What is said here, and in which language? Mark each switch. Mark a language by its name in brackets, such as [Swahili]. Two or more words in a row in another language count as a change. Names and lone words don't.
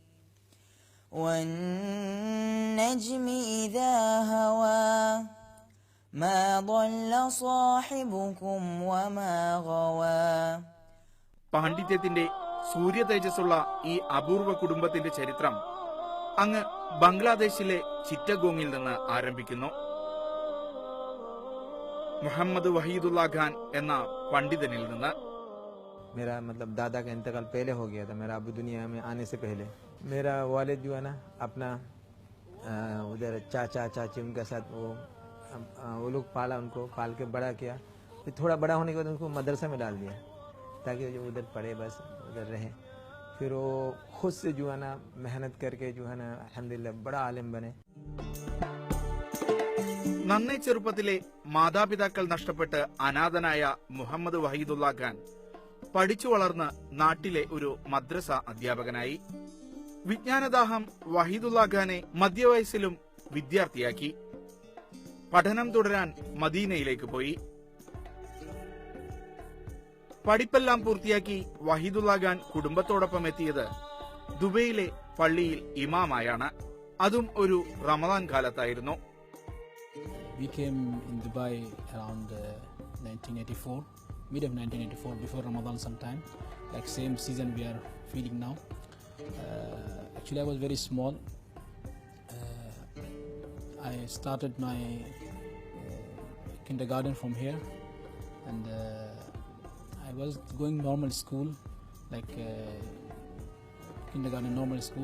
[Arabic] والنجم إذا هوى ما ضل صاحبكم وما غوى. [Malayalam] പാണ്ഡിത്യത്തിന്റെ സൂര്യതേജസ്സുള്ള ഈ അപൂർവ കുടുംബത്തിന്റെ ചരിത്രം അങ്ങ് ബംഗ്ലാദേശിലെ ചിറ്റഗോങ്ങിൽ നിന്ന് ആരംഭിക്കുന്നു. മുഹമ്മദ് വഹീദുല്ലാ ഖാൻ എന്ന പണ്ഡിതനിൽ നിന്ന്. [Hindi] मेरा मतलब दादा का इंतकाल पहले हो गया था, मेरा अबू दुनिया में आने से पहले. मेरा वालिद जो है ना अपना उधर चाचा चाची उनके साथ वो लोग पाला, उनको पाल के बड़ा किया. फिर थोड़ा बड़ा होने के बाद उनको मदरसा में डाल दिया ताकि जो उधर पढ़े, बस उधर रहे. फिर वो खुद से जो है ना मेहनत करके जो है ना अल्हम्दुलिल्लाह बड़ा आलिम बने. [Malayalam] നന്നേ ചെറുപ്പത്തിലെ മാതാപിതാക്കൾ നഷ്ടപ്പെട്ട് അനാഥനായ മുഹമ്മദ് വഹീദുല്ലാ ഖാൻ പഠിച്ചു വളർന്ന് നാട്ടിലെ ഒരു മദ്രസ അധ്യാപകനായി. വിജ്ഞാനദാഹം വഹീദുല്ലാ ഖാനെ മധ്യവയസ്സിലും വിദ്യാർത്ഥിയാക്കി. പഠനം തുടരാൻ മദീനയിലേക്ക് പോയി. പഠിപ്പെല്ലാം പൂർത്തിയാക്കി വഹീദുല്ലാ ഖാൻ കുടുംബത്തോടൊപ്പം എത്തിയത് ദുബൈയിലെ പള്ളിയിൽ ഇമാമായാണ്. അതും ഒരു റമദാൻ കാലത്തായിരുന്നു. [English] We came in Dubai around 1984, mid of 1984, before Ramadan sometime, like same season we are feeling now. Actually I was very small. I started my kindergarten from here, and I was going normal school, like kindergarten normal school.